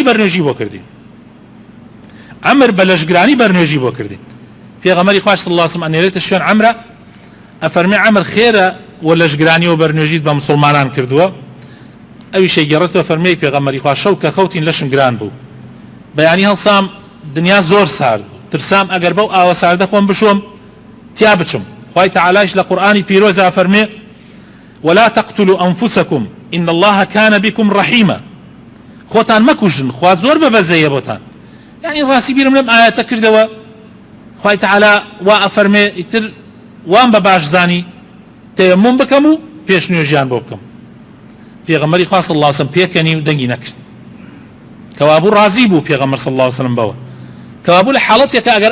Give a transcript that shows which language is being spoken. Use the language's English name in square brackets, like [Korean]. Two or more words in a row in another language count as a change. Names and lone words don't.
[Central Kurdish] بەرنوێژی بۆ کردین عەمر بە لەشگرانی بەرنوێژی بۆ کردین پێغەمبەری خوا [Arabic] صلی الله عليه وسلم [Central Kurdish] ئەنێرێتە شوێن عەمرە ئەفەرمێ عەمر خێرە و لەشگرانی و بەرنوێژیت بە موسڵمانان کردووە ئەویشەی گەڕێتەوە فەرمێی پێغەمبەری خوا شەو کە خەوتین لەشم گران بوو بەیانی هەڵسام دنیا زۆر سارد ترسام ئەگەر بەو ئاوە ساردە خۆم بشۆم تیا بچم خوای تەعالایش لە قورئانی پیرۆزە فەرمێ [Arabic] ولا تقتلوا أنفسكم إن الله كان بكم رحيما [Central Kurdish] خۆتان مەکوژن خوا زۆر بەبەزەیە بۆتان يعني ڕاستی بیرم لەم ئاەتە کردەوە خوای تەعالا وا ئەفەرمێ ئیتر وام بە باش زانی تەیەموم بکەم و پێشنوێژیان بۆ بکەم پێغەمبەری خوا [Arabic] صلی الله عليه [Central Kurdish] وسلم پێکەنی و دەنگی نەکرد کەوابوو ڕازی بوو پێغەمبەر [Arabic] صلی الله عليه وسلم [Central Kurdish] بەوە کەوابوو لە حاڵەتێکە ئەگەر